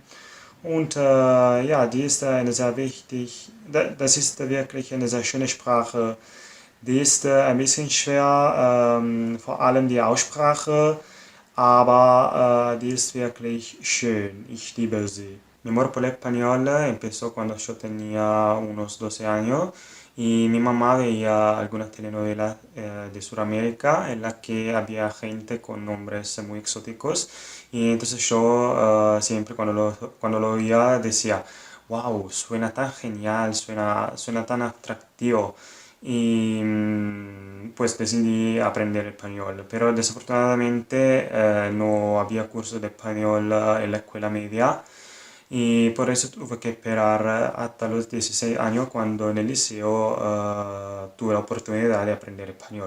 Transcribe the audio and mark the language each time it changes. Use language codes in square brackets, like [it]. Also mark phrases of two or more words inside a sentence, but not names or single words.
[de] Und ja, die ist eine sehr wichtig, das ist wirklich eine sehr schöne Sprache. Die ist ein bisschen schwer, vor allem die Aussprache, aber die ist wirklich schön. Ich liebe sie. [es] Mi amor por el español empezó cuando yo tenía unos 12 años y mi mamá veía algunas telenovelas de Sudamérica en las que había gente con nombres muy exóticos y entonces yo siempre cuando lo oía decía, wow, suena tan genial, suena tan atractivo y pues decidí aprender español, pero desafortunadamente no había curso de español en la escuela media y por eso tuve que esperar hasta los 16 años cuando en el liceo tuve la oportunidad de aprender español.